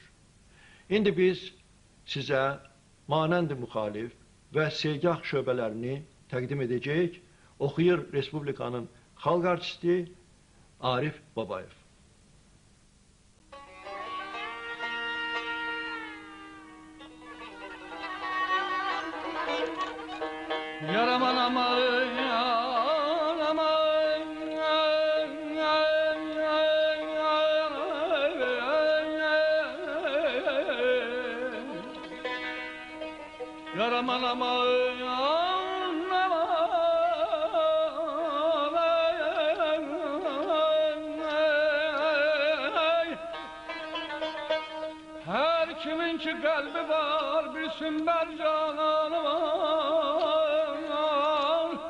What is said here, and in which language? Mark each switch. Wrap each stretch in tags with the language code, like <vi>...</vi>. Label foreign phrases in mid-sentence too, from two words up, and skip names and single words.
<az>İndi biz sizə Manənd-i Müxalif və segah şöbələrini təqdim edəcəyik. Oxuyur Respublikanın xalq artisti Arif Babayev. Yaraman aman, yaraman aman,</az> <tr>her kimin ki kalbi var, bir sümber cananı var,</tr>